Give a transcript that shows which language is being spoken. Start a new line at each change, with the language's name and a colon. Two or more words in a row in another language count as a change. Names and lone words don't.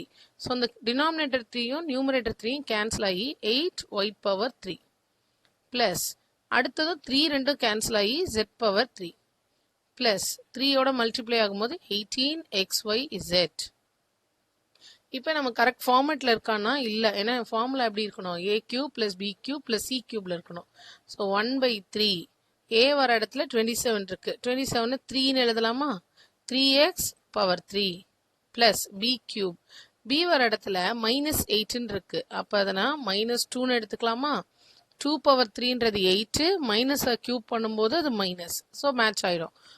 Tamil: ஸோ இந்த டினாமினேட்டர் 3யும் நியூமரேட்டர் 3யும் கேன்சல் ஆகி
English: 8y power 3 plus
Tamil: அடுத்தது 3 ரெண்டும் கேன்சல் ஆகி
English: z power 3 plus
Tamil: 3யோட மல்டிப்ளை ஆகும்போது 18xyz. இப்போ நம்ம
English: correct formatல
Tamil: இருக்கானா இல்லை, ஏன்னா ஃபார்முலா எப்படி இருக்கணும்,
English: a³ plus b³ plus c³ இருக்கணும்.
Tamil: ஸோ 1/3 a வர இடத்துல 27 இருக்கு, 27 3ன்னு எழுதலாமா,
English: 3x power 3 plus b³
Tamil: b வர இடத்துல -8 இருக்கு, அப்போ அதை நான் -2ன்னு எடுத்துக்கலாமா. 2 பவர் 3ன்றது 8, மைனஸை கியூப் பண்ணும்போது அது மைனஸ், ஸோ மேட்ச் ஆயிடும்.